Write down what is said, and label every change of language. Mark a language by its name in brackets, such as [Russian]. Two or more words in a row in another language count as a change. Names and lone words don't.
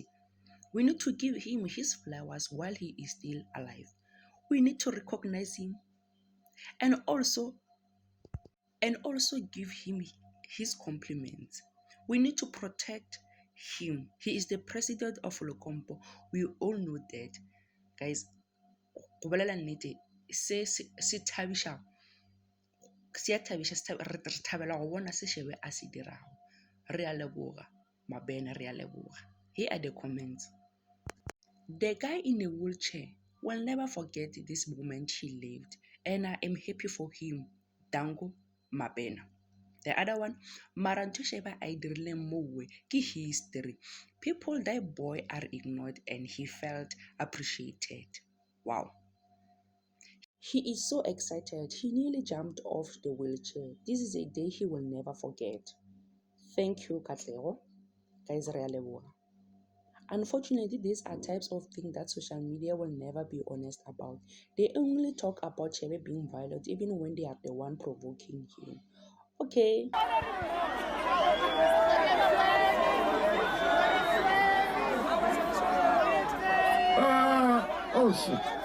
[English] We need to give him his flowers while he is still alive. We need to recognize him and also give him his compliments. We need to protect him. He is the president of Lokompo. We all know that. Guys, [Northern Sotho] se thabisha re thabela go bona se Shebe a se dirago. Re a leboga Mabena, re a leboga. [English] Here are the comments. The guy in a wheelchair will never forget this moment he lived, and I am happy for him. Dango Mabena. The other one, [Northern Sotho] Maranto Sheba a dirileng mowe ke history. [English] People that boy are ignored and he felt appreciated. Wow. He is so excited, he nearly jumped off the wheelchair. This is a day he will never forget. Thank you, [Northern Sotho] Katlego. Guys, re a leboga. [English] Unfortunately, these are types of things that social media will never be honest about. They only talk about Shebe being violent even when they are the one provoking him. Okay. Oh shit.